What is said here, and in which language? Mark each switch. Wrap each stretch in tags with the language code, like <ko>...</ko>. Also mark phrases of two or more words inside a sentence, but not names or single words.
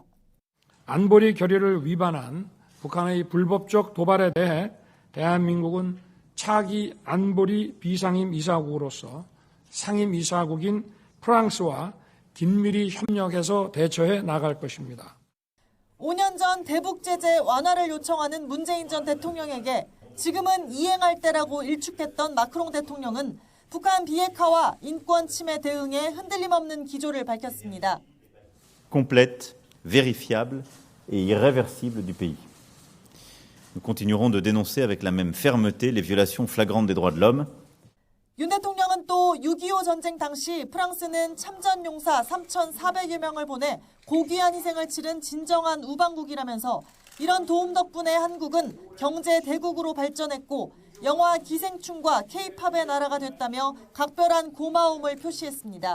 <ko>안보리 결의를 위반한 북한의 불법적 도발에 대해 대한민국은 차기 안보리 비상임 이사국으로서 상임 이사국인 프랑스와 긴밀히 협력해서 대처해 나갈 것입니다. 5년 전 대북 제재 완화를 요청하는 문재인 전 대통령에게 지금은 이행할 때라고 일축했던 마크롱 대통령은 북한 비핵화와 인권 침해 대응에 흔들림 없는 기조를 밝혔습니다.</ko> <fr>complète, vérifiable et irréversible du pays. Nous continuerons de dénoncer avec la même fermeté les violations flagrantes des droits de l'homme.</fr> <ko>윤 대통령은 또 6.25 전쟁 당시 프랑스는 참전 용사 3,400여 명을 보내 고귀한 희생을 치른 진정한 우방국이라면서 이런 도움 덕분에 한국은 경제 대국으로 발전했고 영화 기생충과 K-팝의 나라가 됐다며 각별한 고마움을 표시했습니다.</ko>